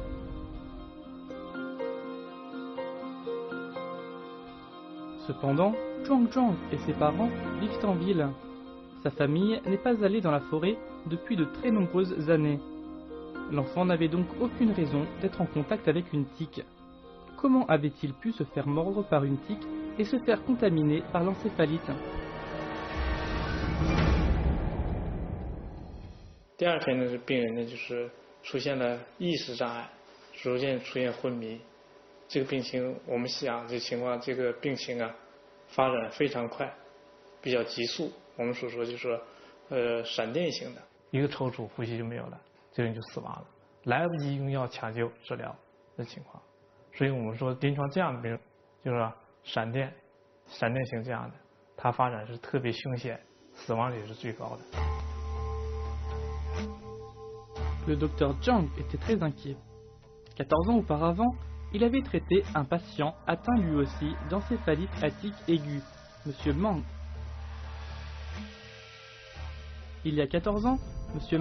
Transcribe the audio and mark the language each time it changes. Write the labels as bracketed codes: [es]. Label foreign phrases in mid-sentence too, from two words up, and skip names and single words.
[fr] Cependant, Zhuang Zhuang et ses parents vivent en ville. Sa famille n'est pas allée dans la forêt depuis de très nombreuses années. L'enfant n'avait donc aucune raison d'être en contact avec une tique. Comment avait-il pu se faire mordre par une tique et se faire contaminer par l'encéphalite? [zh] 第二天呢，病人呢就是出现了意识障碍，逐渐出现昏迷。这个病情我们想这情况，这个病情啊发展非常快，比较急速。我们所说就是说，闪电型的，一个抽搐，呼吸就没有了，这个人就死亡了，来不及用药抢救治疗的情况。所以我们说临床这样的病，就是说闪电型这样的，它发展是特别凶险，死亡率是最高的。 [fr] Le docteur Zhang était très inquiet. 14 ans auparavant, il avait traité un patient atteint lui aussi d'encéphalite à tique aiguë, M. Mang. Il y a 14 ans, M.